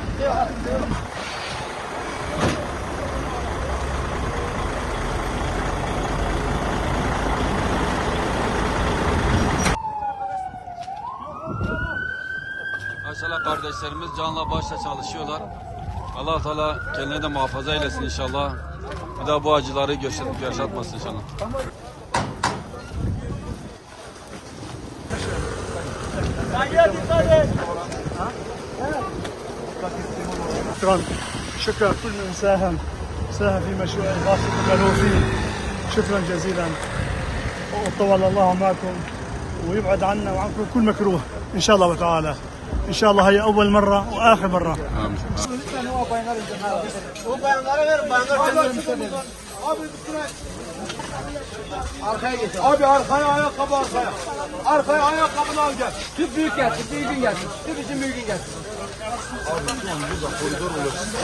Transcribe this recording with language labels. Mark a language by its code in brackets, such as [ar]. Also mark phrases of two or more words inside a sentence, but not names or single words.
[tr] Maşallah kardeşlerimiz canla başla çalışıyorlar. Allah Teala kendine de muhafaza eylesin inşallah. Bir daha bu acıları yaşatmasın inşallah. [ar] شكرا شكرا كل من ساهم في مشروع إغاثة الملهوفين. شكرا جزيلا وطول الله معكم ويبعد عنا وعنكم كل مكروه إن شاء الله تعالى. إن شاء الله هي أول مرة وآخر مرة. [tr] Arkaya geç. Abi arkaya ayakkabı arkaya. Arkaya ayakkabını al gel. Tüp büyük gelsin, büyüğün gelsin. Tüp için büyüğün gelsin. Abi şu an burada koridor olur.